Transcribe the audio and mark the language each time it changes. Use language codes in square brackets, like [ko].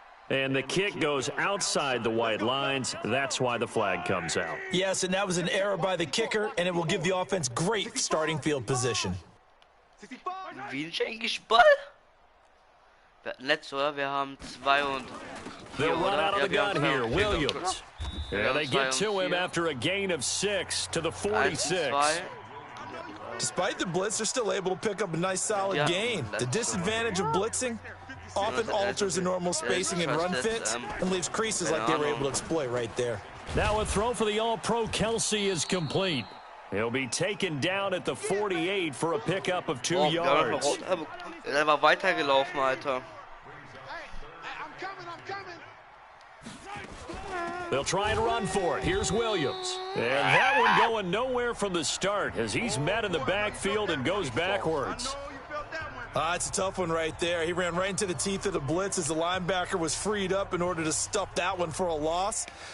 [en] And the kick goes outside the white lines. That's why the flag comes out. Yes, and that was an error by the kicker, and it will give the offense great starting field position. [de] Wie ist eigentlich Ball? Wir hatten letztes, oder? Wir haben 2 und 4, [en] They'll run out of the gun here. 4, Williams. Yeah, they get to him after a gain of 6 to the 46. Despite the blitz, they're still able to pick up a nice solid gain. The disadvantage of blitzing often alters the normal spacing and run fits and leaves creases like they were able to exploit right there. Now a throw for the All-Pro Kelsey is complete. He'll be taken down at the 48 for a pickup of 2 yards. [de] Er war weitergelaufen, Alter. [en] They'll try and run for it. Here's Williams. And that one going nowhere from the start as he's met in the backfield and goes backwards. It's a tough one right there. He ran right into the teeth of the blitz as the linebacker was freed up in order to stuff that one for a loss.